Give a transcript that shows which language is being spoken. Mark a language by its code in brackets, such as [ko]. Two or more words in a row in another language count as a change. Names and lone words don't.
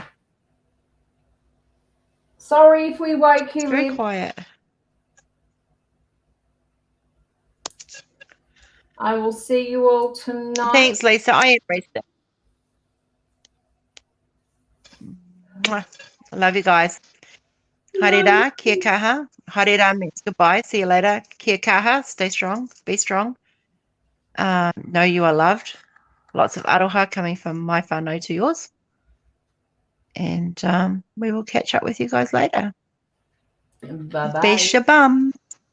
[en] Sorry if we woke you. Very quiet. I will see you all tonight. Thanks, Lisa. I embraced it. I love you guys. [mi] Harira, kia kaha. [en] Harira means goodbye. See you later. [mi] Kia kaha. [en] Stay strong. Be strong. Know you are loved. Lots of aroha coming from my whānau to yours. And we will catch up with you guys later. Bye-bye. Be shabum.